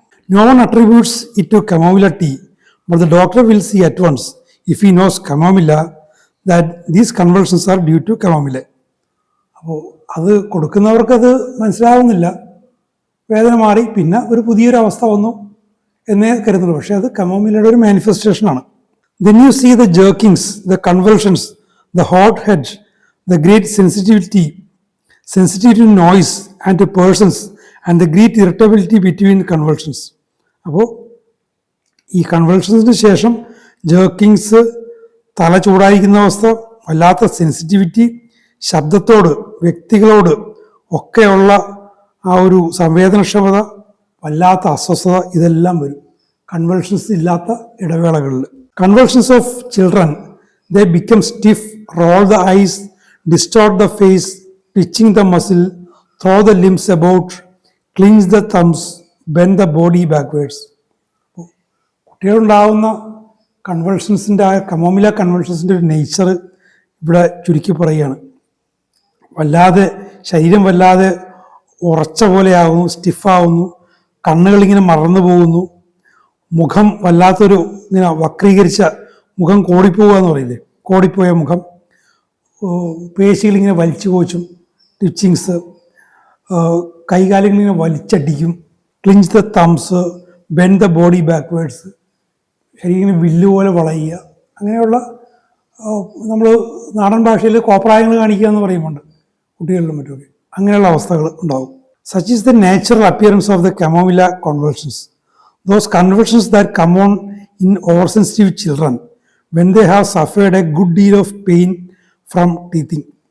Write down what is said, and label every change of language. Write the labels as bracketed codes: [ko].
[en] No one attributes it to chamomilla tea, but the doctor will see at once if he knows chamomilla that these convulsions are due to chamomilla. [ml] അപ്പോൾ അത് കൊടുക്കുന്നവർക്കത് മനസ്സിലാവുന്നില്ല, വേദന മാറി പിന്നെ ഒരു പുതിയൊരു അവസ്ഥ വന്നു എന്നേ കരുതുള്ളൂ, പക്ഷേ അത് കമോമിലയുടെ ഒരു മാനിഫെസ്റ്റേഷനാണ്. [en] Then you see the jerkings, the convulsions, the hot head, the great sensitivity to noise and to persons, and the great irritability between convulsions. [ml] അപ്പോൾ ഈ കൺവൾഷൻസിന് ശേഷം ജേർക്കിങ്സ്, തല ചൂടായിരിക്കുന്ന അവസ്ഥ, വല്ലാത്ത സെൻസിറ്റിവിറ്റി, ശബ്ദത്തോട്, വ്യക്തികളോട് ഒക്കെയുള്ള ആ ഒരു സംവേദനക്ഷമത, വല്ലാത്ത അസ്വസ്ഥത, ഇതെല്ലാം വരും കൺവൾഷൻസ് ഇല്ലാത്ത ഇടവേളകളിൽ. [en] Convulsions of children, they become stiff, roll the eyes, distort the face, twitching the muscle, throw the limbs about, clench the thumbs, bend the body backwards. [ml] കുട്ടികളുണ്ടാവുന്ന കൺവൾഷൻസിൻ്റെ ആ കമോമില കൺവൾഷൻസിൻ്റെ ഒരു നേച്ചർ ഇവിടെ ചുരുക്കി പറയുകയാണ്. വല്ലാതെ ശരീരം വല്ലാതെ ഉറച്ച പോലെയാകുന്നു, സ്റ്റിഫാവുന്നു, കണ്ണുകളിങ്ങനെ മറന്നു പോകുന്നു, മുഖം വല്ലാത്തൊരു ഇങ്ങനെ വക്രീകരിച്ച മുഖം, കോടിപ്പോവുക എന്ന് പറയില്ലേ, കോടിപ്പോയ മുഖം, പേശികളിങ്ങനെ വലിച്ചു കോച്ചും, ട്വിച്ചിങ്സ്, കൈകാലുകളിങ്ങനെ വലിച്ചടിക്കും, [en] clinch the thumbs, bend the body backwards, [ml] ശരീരം വില്ല് പോലെ വളയുക, അങ്ങനെയുള്ള നമ്മൾ നാടൻ ഭാഷയിൽ കോപ്രായങ്ങൾ കാണിക്കുക എന്ന് പറയുന്നുണ്ട് കുട്ടികളിലും മറ്റുമൊക്കെ. അങ്ങനെയുള്ള അവസ്ഥകൾ ഉണ്ടാകും. [en] Such is the natural appearance of the chamomilla convulsions. Those convulsions that come on in oversensitive children when they have suffered a good deal of pain from teething.